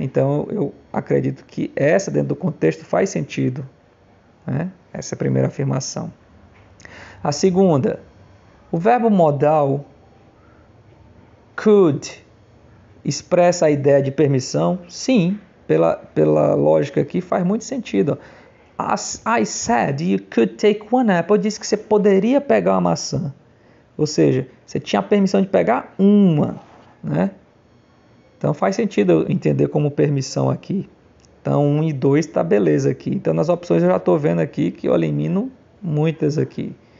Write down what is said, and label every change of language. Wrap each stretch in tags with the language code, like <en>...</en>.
<pt>Então, eu acredito que essa, dentro do contexto, faz sentido, né? Essa é a primeira afirmação. A segunda, o verbo modal could expressa a ideia de permissão? Sim, pela lógica aqui faz muito sentido.</pt> <en>I said you could take one apple.</en> <pt>Eu disse que você poderia pegar uma maçã. Ou seja, você tinha a permissão de pegar uma. Né? Então faz sentido eu entender como permissão aqui. Então 1 e 2 está beleza aqui. Então nas opções eu já estou vendo aqui que eu elimino muitas aqui.</pt>